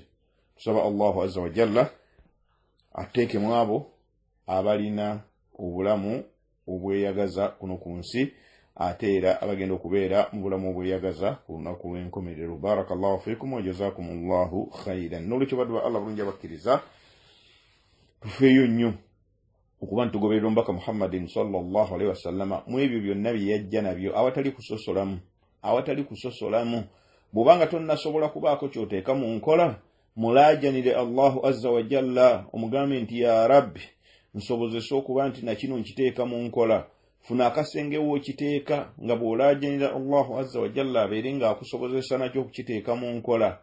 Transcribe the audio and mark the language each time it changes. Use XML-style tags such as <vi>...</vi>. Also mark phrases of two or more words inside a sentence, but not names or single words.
<lg>Tusaba</lg> <ar>الله عز وجل</ar> <lg>ateekemu abo abalina obulamu obweyagaza kuno ku nsi, ate era abagenda okubeera mu bulamu obweyagaza ku lunaku lw'enkomerero.</lg> <ar>بارك الله فيكم وجزاكم الله خيرا.</ar> <lg>N'olwekyo baddu Allah bulungi abakkiriza, tufeeyo nnyo okuba ntugoberera omubaka</lg> <ar>محمد صلى الله عليه وسلم</ar> <lg>mu ebyo byonna bye yajja nabyo awatali kusosolamu. Bw'obanga tonnasobola kubaako ky'oteeka mu nkola, mulaajanire</lg> <ar>الله عز وجل,</ar> <lg>omugambe nti</lg> <ar>يا رب</ar> <lg>nsobozesa okuba nti nakino nkiteeka mu nkola. Funa akasenge w'okiteeka nga bw'olaajanira</lg> <ar>الله عز وجل</ar> <lg>abeere ng'akusobozesa nakyo okukiteeka mu nkola.</lg>